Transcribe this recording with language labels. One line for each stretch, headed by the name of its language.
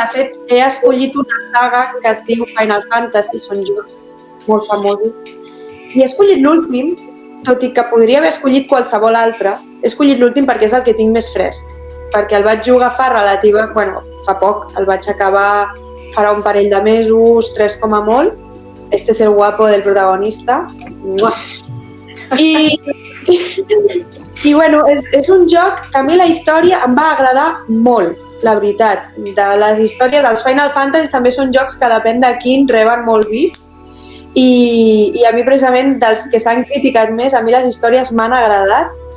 Catalan: De fet, he escollit una saga que es diu Final Fantasy, són jocs molt famosos. I he escollit l'últim, tot i que podria haver escollit qualsevol altre. He escollit l'últim perquè és el que tinc més fresc, perquè el vaig jugar fa poc, el vaig acabar farà un parell de mesos, 3 com a molt.
Spanish: Este es el guapo del protagonista.
Catalan: I bueno, és un joc que a mi la història em va agradar molt, la veritat. De les històries dels Final Fantasy també són jocs que depèn de quin reben molt bif. I a mi precisament dels que s'han criticat més, a mi les històries m'han agradat.